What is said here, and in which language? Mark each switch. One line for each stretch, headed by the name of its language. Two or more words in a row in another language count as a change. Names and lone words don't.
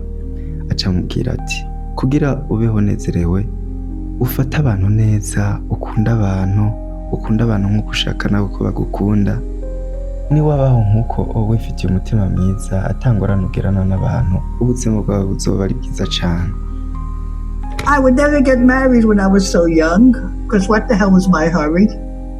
Rundi: Aca amubwira ati kugira ubeho nezerewe ufate abantu neza, ukunda abantu nk'uko ushaka nawe ko bagukunda. Niwabaho nk'uko wowe ufitiye umutima mwiza atangorana ugirana n'abantu, ubuzima bwawe buzoba ari bwiza cyane.
English: I would never get married when I was so young, because what the hell was my hurry?